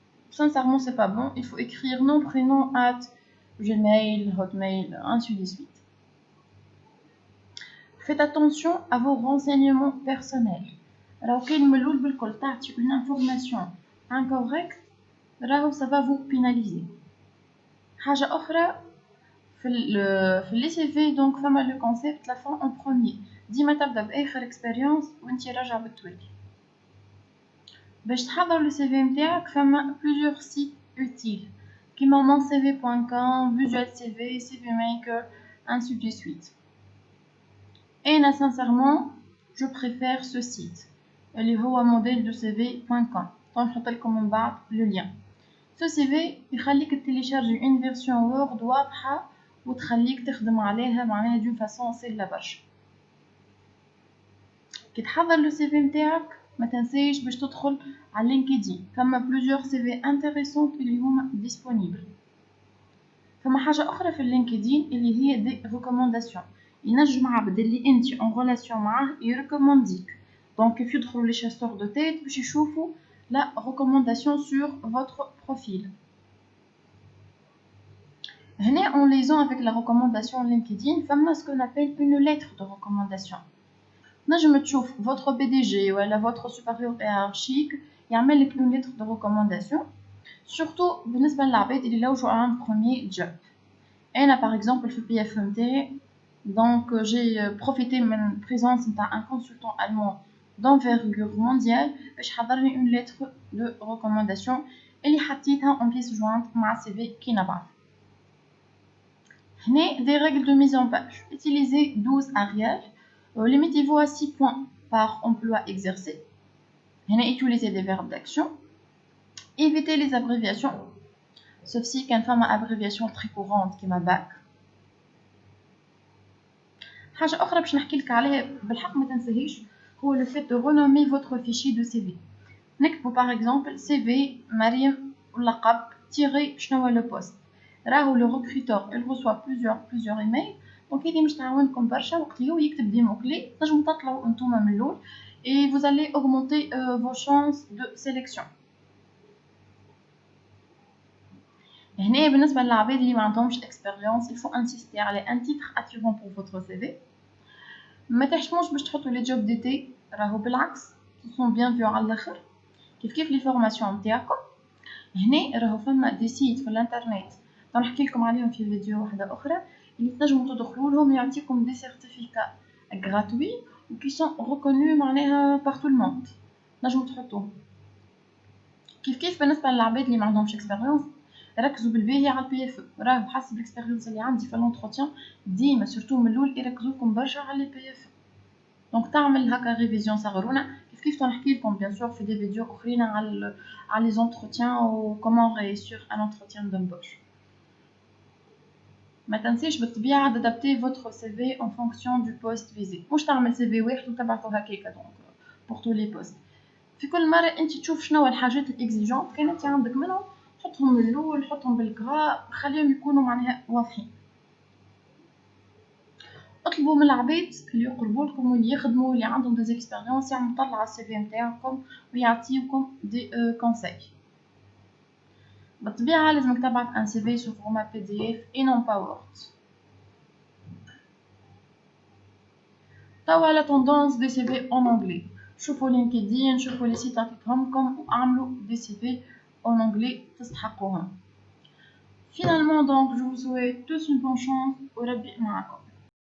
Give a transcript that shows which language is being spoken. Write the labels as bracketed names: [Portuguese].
[French] Sincèrement c'est pas bon, il faut écrire nom prénom at Gmail, Hotmail, ainsi de suite. Faites attention à vos renseignements personnels. [Arabic] راهو كاين ملول بالكل تعطي [French] une information incorrecte [Arabic] راهو [French] ça va vous pénaliser. [Arabic] حاجة أخرى في لي سي في دونك فما لو كونسيبت لا فون اون بروميير. ديما تبدا باخر اكسبيريونس وانتي راجعه بالتوالي. باش تحضر لو سي في نتاعك فما بليزيور سيت اوتيل كيما moncv.com, visual cv, cv maker, [French] ainsi de suite. Et là, sincèrement, je préfère ce site اللي هو modeldecv.com. [Arabic] donc نحط لكم من بعد [French] le lien. ce CV [Arabic] يخليك تيليشارجي [French] une version word [Arabic] واضحه وتخليك تخدم عليها معناها دون فاسون سهله برشا. كي تحضر لو سي في نتاعك ما تنساش باش تدخل على لينكدين فما بلوزيور سي في انتريسونت اللي هما ديسپونيبل. فما حاجه اخرى في اللينكدين اللي هي دي ريكومونداسيون ينجم عبد اللي انت اون ريلاسيون معاه يريكومونديك. دونك كيف يدخلوا لي شاسور دو تيت باش يشوفوا لا ريكومونداسيون سور فوتر بروفيل. هنا [French] en liaison avec la recommandation LinkedIn [Arabic] فما [French] ce qu'on appelle une lettre de recommandation. [Arabic] نجم تشوف [French] votre PDG ولا votre supérieur hiérarchique [Arabic] يعمل لك [French] une lettre de recommandation surtout [Arabic] بالنسبة للعباد اللي لوجوا عن [French] premier job. أنا par exemple [Arabic] في PF نتاعي [French] donc j'ai profité من présence نتاع un consultant allemand d'envergure mondiale [Arabic] باش حضرني [French] une lettre de recommandation [Arabic] اللي حطيتها [French] en pièce jointe [Arabic] مع CV كي نبعث. هنا [French] des règles de mise en page. Utilisez 12 ariels. Limitez-vous à 6 points par emploi exercé. [Arabic] هنا [French] utilisez des verbes d'action. Évitez les abréviations. Sauf si [Arabic] كان فما [French] abréviation très courante [Arabic] كيما [French] BAC. [Arabic] حاجة أخرى باش نحكي لك عليها بالحق ما تنساهيش هو [French] le fait de renommer votre fichier de CV. [Arabic] نكتبوا [French] par exemple [Arabic] CV مريم واللقب تيري شنو هو [French] le poste. [Arabic] راهو [French] le recruteur il reçoit plusieurs emails donc [Arabic] هذه مش تعاونكم برشا وقت اللي هو يكتب دي مو كلي تنجموا تطلعوا انتوما من الاول [French] et vous allez augmenter vos chances de sélection. [Arabic] هنا بالنسبه للعباد اللي ما عندهمش [French] expérience il faut insister على un titre attirant pour votre CV. [Arabic] ما تحشموش باش تحطوا لي جوب ديتي راهو بالعكس [French] ils sont bien vus [Arabic] على الاخر. كيف لي فورماسيون نتاعكم هنا راهو فما دي سيت في الانترنت نحكي لكم عليهم في فيديو واحده اخرى اللي تنجموا تدخلوا لهم يعطيكم دي سيرتيفيكات غراتوي وكي سون ريكونو معناها بار تو الموند نجموا تحطوهم. كيف بالنسبه للعباد اللي ما عندهمش اكسبيريونس ركزوا بالباهي على البي اف راهو حسب الاكسبيريونس اللي عندي في الانتروتيان ديما سورتو من الاول يركزوكم برشا على البي اف دونك تعمل هكا ريفيزيون صغرونا كيف تنحكي لكم بيان سور في دي فيديو اخرين على لي زونتروتيان و كومون ريسير ان انتروتيان دمبوش. ما تنسيش بالطبيعه [French] d'adapter votre CV en fonction du poste visé. [Arabic] مش تعمل CV واحد وتبعثه هكاكا دونك [French] pour tous les postes. [Arabic] في كل مره انت تشوف شنو الحاجات الاكزيجونت كان انت عندك منهم حطهم من الاول حطهم بالكرا خليهم يكونوا معناها واضحين. اطلبوا من العباد اللي يقربوا لكم واللي يخدموا واللي عندهم دي اكسبيريونس يعملوا طلع على السي في نتاعكم ويعطيوكم دي كونساي. بالطبيعه لازمك تبعث ان سي في سو فورما بي دي اف اي نون با وورد. توا [French] la tendance des CV en anglais. [Arabic] شوفوا لينكدين، شوفوا لي سيت اللي تهمكم واعملوا دي سي في [French] en anglais [Arabic] تستحقوهم. [French] Finalement donc je vous souhaite tous une bonne chance [Arabic] وربي معكم.